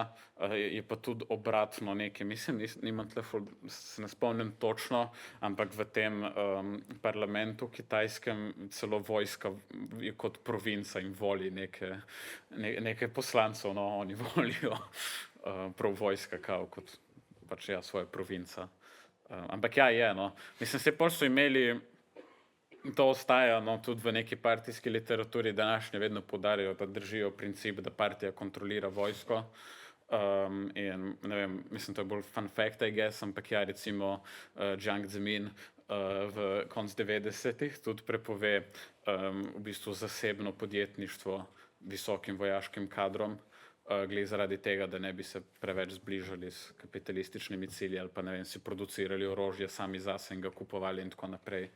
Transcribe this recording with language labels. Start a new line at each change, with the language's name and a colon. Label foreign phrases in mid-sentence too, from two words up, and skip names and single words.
Slovenian: Je pa tudi obratno nekaj, mislim, nimam tle, se ne spomnim točno, ampak v tem parlamentu kitajskem celo vojska je kot provinca in voli nekaj poslancev, no, oni volijo prav vojska kao kot pač ja, svoja provinca. Ampak ja, je, no. Mislim, se pol so imeli, to ostaja, no, tudi v neki partijski literaturi današnje vedno poudarjajo, da držijo princip, da partija kontrolira vojsko. In ne vem, mislim, to je bolj
English: fun fact, I guess,
Slovenian: ampak ja, recimo Jiang Zemin v konc 90-ih tudi prepove v bistvu zasebno podjetništvo visokim vojaškim kadrom, glede zaradi tega, da ne bi se preveč zbližali s kapitalističnimi cilji ali pa ne vem, si producirali orožje sami zase in ga kupovali in tako naprej.